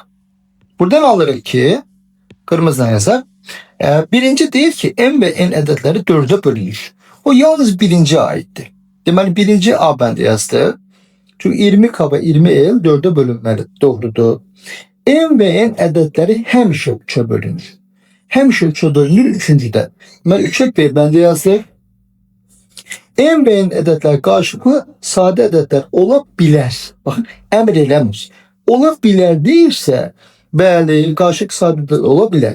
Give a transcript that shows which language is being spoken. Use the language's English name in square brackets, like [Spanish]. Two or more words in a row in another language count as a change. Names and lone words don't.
[Turkish] Buradan alırız ki kırmızıdan yazak. [Azerbaijani] Birinci deyir ki M ve N ədədləri 4'e bölünür. O yalnız birinci aittir. Deməli birinci A bəndə yazdı. Çünkü 20K ve 20L 4'e bölünməli. Doğrudur. M ve N ədədləri həmişə 3'e bölünür. Həmişə 3'e bölünür üçüncüdə. Deməli 3'e B bəndə yazdı. M ve N ədədlər qarşılıqlı sadə ədədlər ola bilər. Baxın, əmr eləmir. Ola bilər deyirsə, bəli, qarşılıqlı sadə ədədlər ola bilər.